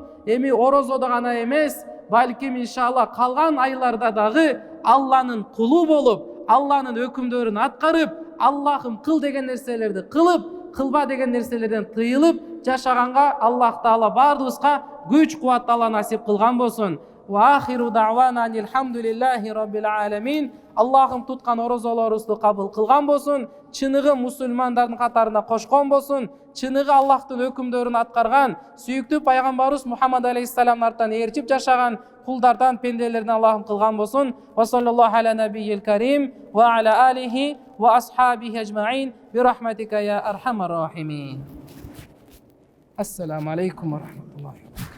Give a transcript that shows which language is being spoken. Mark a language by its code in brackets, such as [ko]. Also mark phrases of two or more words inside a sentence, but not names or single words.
[ky] Эми орозодо гана эмес, балким иншалла калган айларда дагы Алланын кулу болуп, Алланын өкүмдөрүн аткарып, Аллахым кыл деген нерселерди кылып, кылба деген нерселерден тыйылып жашаганга Аллах Таала бардыгыбызга күч кубат Таала насип кылган болсун. [ar] وآخر دعوانا الحمد لله رب العالمين. [ky] Аллахым туткан орозолорубузду кабыл кылган болсун, чыныгы мусулмандардын катарына кошкон болсун, чыныгы Аллахтын өкүмдөрүн аткарган, сүйүктүү пайгамбарыбыз Мухаммад алейхиссаламдын артынан ээрчип жашаган кулдардан, пенделерден Аллахым кылган болсун. [ar] وصلى الله على النبي الكريم وعلى آله وأصحابه أجمعين برحمتك يا أرحم الراحمين. السلام عليكم ورحمة الله.